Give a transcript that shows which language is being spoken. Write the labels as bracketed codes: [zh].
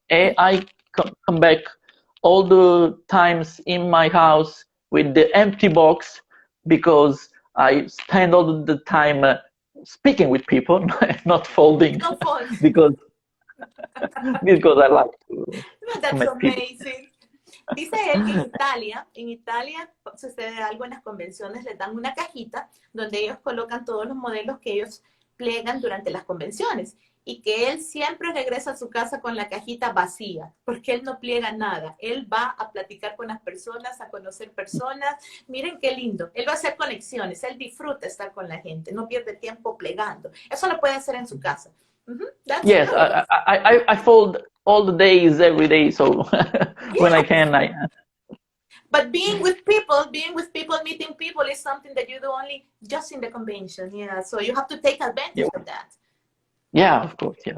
[en] And I come back all the times in my house with the empty box because I spend all the time speaking with people, not folding, because I like to That's make people. amazing. [es] Dice él que en Italia sucede algo en las convenciones, les dan una cajita donde ellos colocan todos los modelos que ellos plegan durante las convenciones y que él siempre regresa a su casa con la cajita vacía, porque él no pliega nada. Él va a platicar con las personas, a conocer personas. Miren qué lindo. Él va a hacer conexiones, él disfruta estar con la gente, no pierde tiempo plegando. Eso lo puede hacer en su casa. [en] Yes, I fold all the days, every day, so when I can, I... But being with people, meeting people is something that you do only just in the convention. Yeah, so you have to take advantage of that. Yeah, of course, yeah.